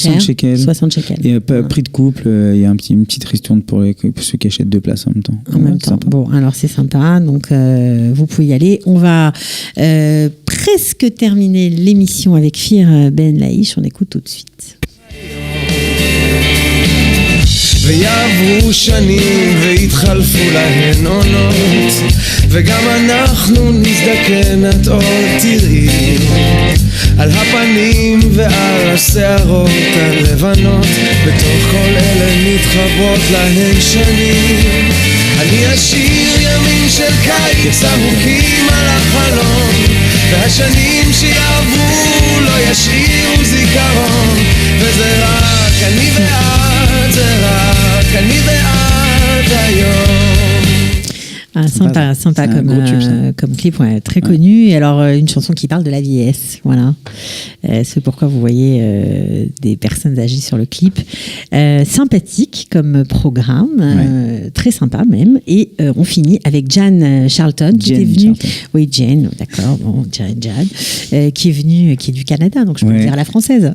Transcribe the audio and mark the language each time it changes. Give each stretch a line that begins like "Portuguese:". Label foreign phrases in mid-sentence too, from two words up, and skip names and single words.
French: 60 cher. Shekels. 60 shekels. Et prix de couple, il y a une petite ristourne pour ceux qui achètent 2 places en même temps. En même temps. Sympa. Bon, alors c'est sympa, donc vous pouvez y aller. On va presque terminer l'émission avec Kfir Ben Laish. On écoute tout de suite.
Hebrew: ויעברו שנים והתחלפו להן עונות וגם אנחנו נזדקן את עוד תראי על הפנים ועל השערות הלבנות בתוך כל אלה מתחברות להן שנים אני אשיר ימים של קיץ ארוכים על החלום והשנים שיעברו לא ישאירו זיכרון וזה רק אני ואת זה רק אני ואת היום.
French: Sympa comme clip, ouais, très connu. Et alors, une chanson qui parle de la vieillesse, voilà. C'est pourquoi vous voyez des personnes âgées sur le clip. Sympathique comme programme, très sympa même. Et on finit avec Jan Charlton, qui était venue. Oui, Jan, d'accord, bon, Jan, qui est venue, qui est du Canada, donc je peux le dire à la française.